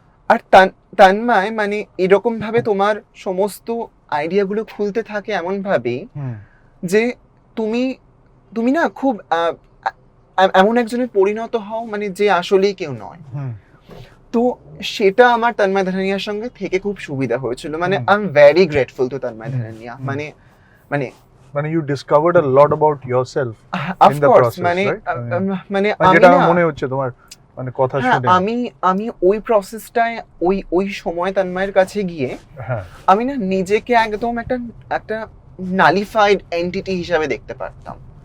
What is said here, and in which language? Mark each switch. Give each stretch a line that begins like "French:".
Bangla: আর তন্ময় মানে এরকম ভাবে তোমার সমস্ত আইডিয়া গুলো খুলতে থাকে এমন ভাবেই যে তুমি না খুব এমন একজনের পরিণত হও মানে যে আসলেই কেউ নয়। তো সেটা আমার তন্ময় ধানানিয়ার সঙ্গে থেকে খুব সুবিধা হয়েছিল, মানে
English: I am very grateful to
Bangla: Tanmoy ধানানিয়া। মানে
English: you discovered a lot about yourself in the process,
Bangla: মানে যেটা মনে হচ্ছে তোমার মানে কথা শুনে আমি ওই প্রসেসটায় ওই সময় তন্ময়ের কাছে গিয়ে আমি না নিজেকে একদম একটা নালিফাইড এন্টিটি হিসাবে দেখতে পারতাম।